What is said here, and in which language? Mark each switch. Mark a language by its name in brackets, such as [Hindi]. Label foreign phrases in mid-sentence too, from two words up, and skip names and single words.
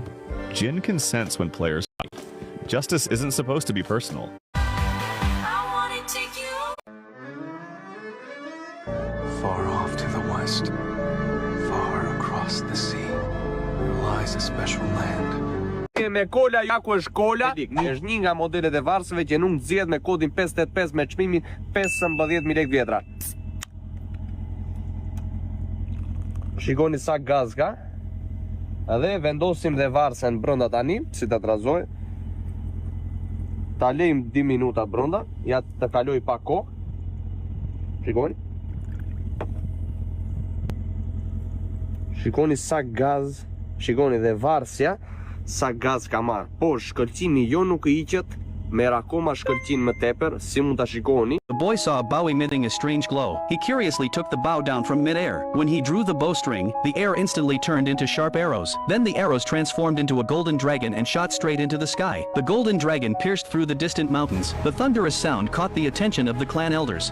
[English] Jin can sense when players fight. Justice isn't supposed to be personal. Far off to the west, far across the sea, there lies a special land. [Albanian] Me kola ja ku është kola, është një nga modelet e varsëve që nuk nxjerr me kodin 585 me çmimin 15.000 lekë vjetra. Shikoni sa gaz ka. Edhe vendosim dhe varsën brenda tani, si ta trazoj. Ta lejmë 2 minuta brenda, ja të kaloj pak kohë. Shikoni. Shikoni sa gaz, shikoni dhe varsja sa gaz ka marrë. Po shkëlqimi jo nuk i hiqet, merr akoma shkëlqin më tepër, si mund ta shikoni. [English] The boy saw a bow emitting a strange glow. He curiously took the bow down from mid-air. When he drew the bowstring, the air instantly turned into sharp arrows. Then the arrows transformed into a golden dragon and shot straight into the sky. The golden dragon pierced through the distant mountains. The thunderous sound caught the attention of the clan elders.